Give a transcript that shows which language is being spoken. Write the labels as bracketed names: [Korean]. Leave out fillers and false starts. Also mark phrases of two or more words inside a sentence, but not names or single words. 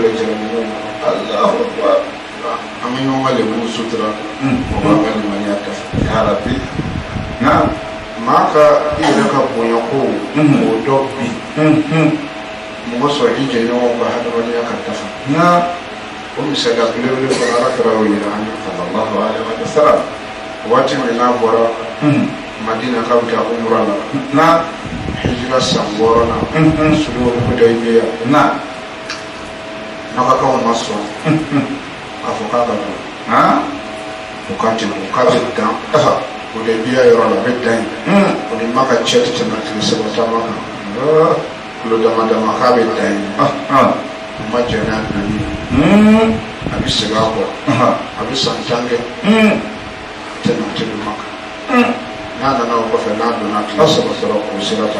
[Bambara] yɛrɛ jarabi ni mɔgɔ ye [Arabic] الله أكبر [Bambara] an bɛ ɲɔgɔn ka lebu sutura o b'an ka limaniya dafa yarabi maa ka i yɛrɛ ka bonya ko o dɔ bi mɔgɔ sɔrɔ i jɛɲɔgɔnw ka hadamadenya ka dafa o misaliya belebele fana Ala kɛra o yira an ye [Arabic] صلى الله عليه وسلم [Bambara] waati min n'a bɔra Madina k'a bɛ taa umura la hijira san 6 [Arabic] صلح الحديبية [Bambara] nɔgɔkanw ma sɔn k'a fɔ k'a ka don o ka tɛmɛ o k'a bɛ dan Hudaybiya yɔrɔ la a bɛ dan yen o ni Maka cɛ tɛ tɛmɛ tile 3 taama kan kilo dama dama k'a bɛ dan yen o ma jɛn n'a donni a bɛ segin a kɔ a bɛ san 10 kɛ tɛmɛ tɛ don Maka n'a nana o kɔfɛ n'a donna tile saba sɔrɔ k'o sera ka